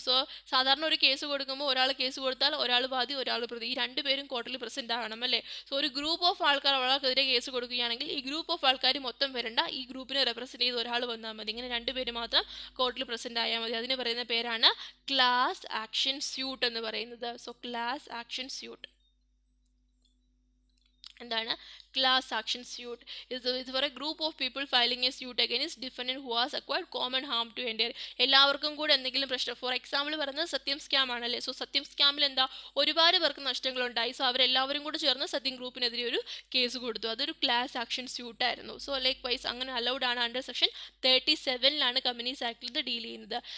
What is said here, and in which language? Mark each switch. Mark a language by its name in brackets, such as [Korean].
[Malayalam] So സാധാരണ ഒരു case കൊടുക്കുമ്പോൾ ഒരാൾ കേസ് കൊടുത്താൽ ഒരാൾ വാദി ഒരാൾ പ്രതി, ഈ 2 പേരും കോർട്ടിൽ പ്രസന്റ് ആകണം അല്ലേ. സോ ഒരു ഗ്രൂപ്പ് ഓഫ് ആൾക്കാർ ഒരാൾക്കെതിരെ കേസ് കൊടുക്കുകയാണെങ്കിൽ ഈ ഗ്രൂപ്പ് ഓഫ് ആൾക്കാർ മൊത്തം വരണ്ട, ഈ ഗ്രൂപ്പിനെ റെപ്രസെന്റ് ചെയ്ത് ഒരാൾ വന്നാൽ മതി. ഇങ്ങനെ 2 പേര് മാത്രം കോർട്ടിൽ പ്രസന്റ് ആയാൽ മതി. അതിന് പറയുന്ന പേരാണ് ക്ലാസ് ആക്ഷൻ സ്യൂട്ട് എന്ന് പറയുന്നത്. സോ ക്ലാസ് ആക്ഷൻ സ്യൂട്ട് എന്താണ്? [English] Class action suit is for a group of people filing a suit against defendant who has acquired common harm to entire. [Malayalam] എല്ലാവർക്കും കൂടെ എന്തെങ്കിലും പ്രശ്നം, ഫോർ എക്സാമ്പിൾ പറയുന്നത് സത്യം സ്കാം ആണല്ലേ. സോ സത്യം സ്കാമിൽ എന്താ? ഒരുപാട് പേർക്ക് നഷ്ടങ്ങളുണ്ടായി. സോ അവരെല്ലാവരും കൂടെ ചേർന്ന് സത്യം ഗ്രൂപ്പിനെതിരെ ഒരു കേസ് കൊടുത്തു. അതൊരു ക്ലാസ് ആക്ഷൻ സ്യൂട്ട് ആയിരുന്നു. സോ ലൈക്ക് വൈസ് അങ്ങനെ അലൗഡ് ആണ്. അണ്ടർ സെക്ഷൻ 37 കമ്പനീസ് ആക്ടിൽ ഇത് ഡീൽ ചെയ്യുന്നത്.